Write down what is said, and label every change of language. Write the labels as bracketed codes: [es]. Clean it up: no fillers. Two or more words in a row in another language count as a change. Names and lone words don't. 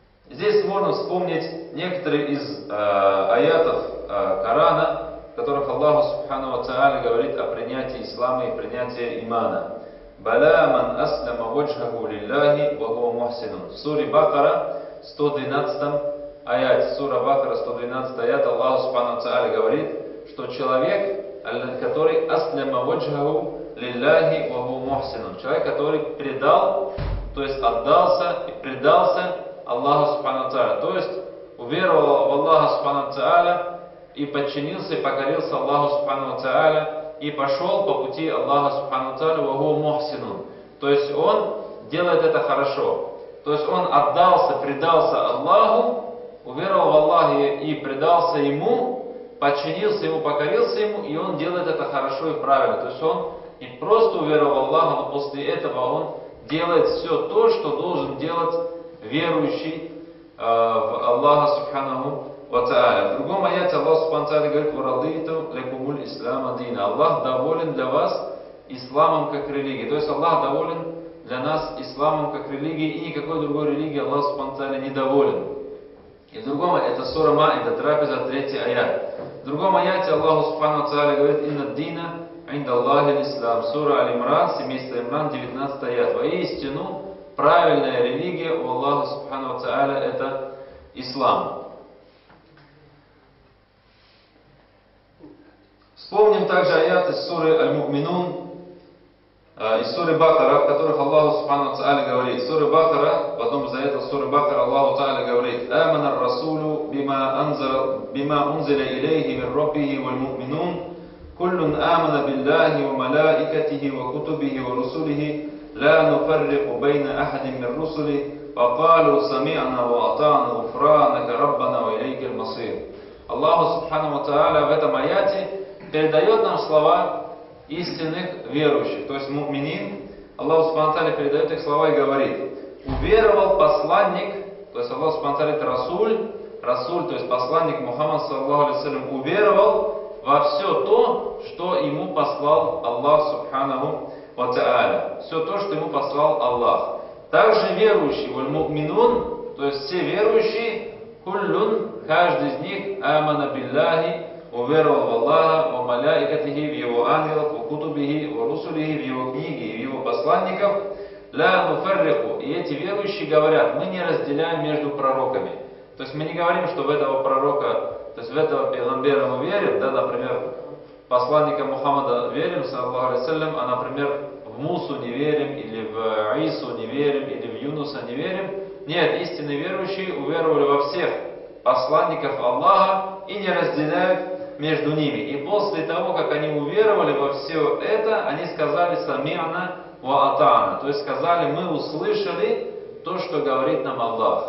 [ru] Здесь можно вспомнить некоторые из аятов Корана, в которых [ar] الله سبحانه وتعالى [ru] говорит о принятии ислама и принятии имана. [ar] «بلى من أسلم وجهه لله وهو محسن». [ru] В суре Бакара, 112 аят, сура Бакара, 112 аят, [ar] الله سبحانه وتعالى [ru] говорит, что человек, который [ar] أسلم وجهه لله وهو محسن, [ru] человек, который предал, то есть отдался и предался [ar] الله سبحانه وتعالى, [ru] то есть уверовал в [ar] الله سبحانه وتعالى [ru] и подчинился и покорился [ar] الله سبحانه وتعالى [ru] и пошел по пути [ar] الله سبحانه وتعالى وهو محسن. [ru] То есть он делает это хорошо. То есть он отдался, предался Аллаху, уверовал в Аллаха и предался Ему, подчинился Ему, покорился Ему, и он делает это хорошо и правильно. То есть он не просто уверовал в Аллаха, но после этого он делает все то, что должен делать верующий в [ar] الله سبحانه وتعالى. [ru] В другом аяте [ar] الله سبحانه وتعالى [ru] говорит: [ar] «ورضيت لكم الإسلام دينا». [ru] Аллах доволен для вас исламом как религией. То есть Аллах доволен для нас исламом как религией, и никакой другой религии [ar] الله سبحانه وتعالى [ru] не доволен. И в другом, это сура Маида, трапеза, 3 аят. В другом аяте [ar] الله سبحانه وتعالى [ru] говорит: [ar] «إن الدين عند الله الإسلام». [ru] Сура Аль-Имран, семейство Имран, 19 аят. Воистину, правильная религия у [ar] الله سبحانه وتعالى [ru] это ислам. Вспомним также аяты из суры Аль-Му'минун, из суры Бакара, в которых [ar] الله سبحانه وتعالى [ru] говорит. Сура Бакара, в одном из аятов суры Бакара [ar] الله تعالى [ru] говорит: [ar] «آمن الرسول بما أنزل إليه من ربه والمؤمنون، كل آمن بالله وملائكته وكتبه ورسله، لا نفرق بين أحد من رسله، وقالوا سمعنا وأطعنا غفرانك ربنا وإليك المصير». الله سبحانه وتعالى [ru] в этом аяте передает нам слова истинных верующих, то есть му'минин. [ar] الله سبحانه وتعالى [ru] передает их слова и говорит: уверовал посланник, то есть [ar] الله سبحانه وتعالى [ru] это Расуль, то есть посланник Мухаммад [ar] صلى الله عليه وسلم, [ru] уверовал во все то, что ему послал [ar] الله سبحانه وتعالى, [ru] все то, что ему послал Аллах. Также верующие, [ar] والمؤمنون, [ru] то есть все верующие, куллун, каждый из них, [ar] آمن بالله, [ru] уверовал в Аллаха, [ar] وملائكته, [ru] в его ангелов, [ar] وكتبه، ورسله, [ru] в его книги и в его посланников, [ar] لا نفرق. [ru] И эти верующие говорят: мы не разделяем между пророками. То есть мы не говорим, что в этого пророка, то есть в этого пейгамбера мы верим, да, например, в посланника Мухаммада верим, [ar] صلى الله عليه وسلم, [ru] а, например, в Мусу не верим, или в Ису не верим, или в Юнуса не верим. Нет, истинные верующие уверовали во всех посланников Аллаха и не разделяют между ними. И после того, как они уверовали во все это, они сказали: [ar] «سمعنا وأطعنا», [ru] то есть сказали: мы услышали то, что говорит нам Аллах.